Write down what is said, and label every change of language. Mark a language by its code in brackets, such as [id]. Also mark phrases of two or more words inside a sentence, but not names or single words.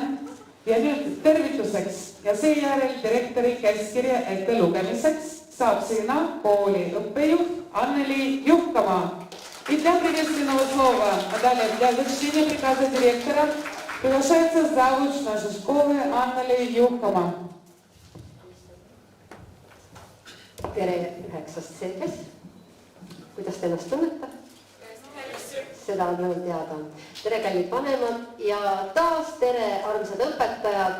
[et] Ja nüüd tervituseks ja seejärel direktori käskkirja ette lugemiseks saab sõna kooli õppejuht Anneli Juhkamaa. [ru] И для приветственного слова, а далее для зачтения приказа директора приглашается завуч нашей школы Anneli Juhkamaa. [et] Tere 9. C-s. Kuidas te ennast tunnete? Seda on rõõm teada. Tere, kallid vanemad ja taas tere, armsad õpetajad.